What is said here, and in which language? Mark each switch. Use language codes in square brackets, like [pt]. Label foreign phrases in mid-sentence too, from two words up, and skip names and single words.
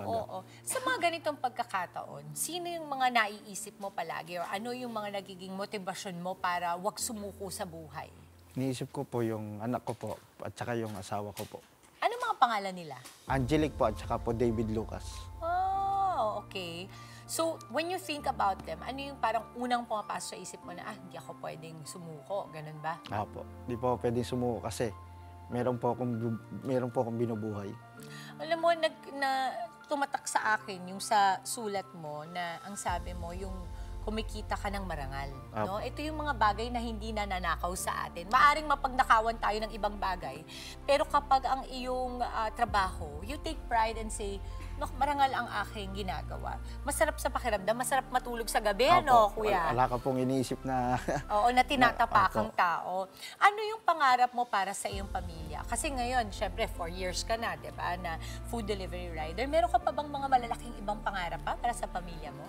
[tl] Oo. Sa mga ganitong pagkakataon, sino yung mga naiisip mo palagi or ano yung mga nagiging motivasyon mo para wag sumuko sa buhay? Iniisip ko po yung anak ko po at saka yung asawa ko po. Ano mga pangalan nila? Angelic po at saka po David Lucas. [en] Oh, okay. So, when you think about them, [tl] ano yung parang unang pumapasok sa isip mo na, hindi ako pwedeng sumuko, ganun ba? Apo, di po pwedeng sumuko kasi meron po akong binubuhay. Alam mo, tumatak sa akin yung sa sulat mo na ang sabi mo, yung kumikita ka ng marangal. No? Ito yung mga bagay na hindi nananakaw sa atin. Maaring mapagnakawan tayo ng ibang bagay, pero kapag ang iyong trabaho, [en] you take pride and say, no, [tl] marangal ang aking ginagawa. Masarap sa pakiramdam, masarap matulog sa gabi, ano, kuya? Wala ka pong iniisip na... Oo, na tinatapakang tao. Ano yung pangarap mo para sa iyong pamilya? Kasi ngayon, syempre, 4 years ka na, di ba, na [en] food delivery rider. [tl] Meron ka pa bang mga malalaking ibang pangarap pa para sa pamilya mo?